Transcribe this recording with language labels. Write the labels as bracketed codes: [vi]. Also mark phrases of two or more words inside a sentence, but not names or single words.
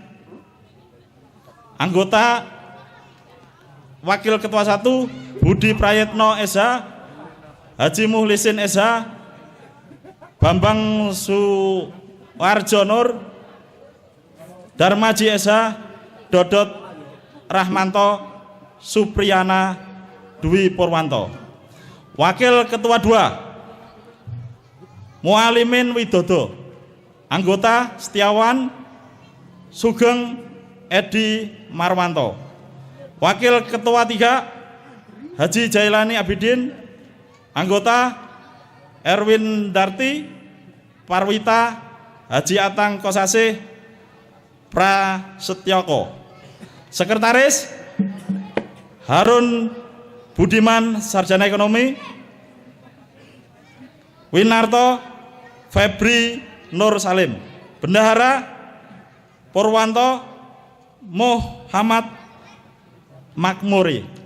[id] Anggota Wakil Ketua 1 Budi Prayetno SH, Haji Muhlisin SH, Bambang Suwarjo Nur, Darmaji SH, Dodot Rahmanto, Supriyana Dwi Purwanto. Wakil Ketua 2 Mualimin Widodo, Anggota Setiawan Sugeng Edi Marwanto. Wakil Ketua 3 Haji Jailani Abidin, Anggota Erwin Darti Parwita Haji Atang Kosasih Prasetyoko. Sekretaris Harun Budiman Sarjana Ekonomi, Winarto Febri Nur Salim. Bendahara Purwanto Muhammad Makmuri.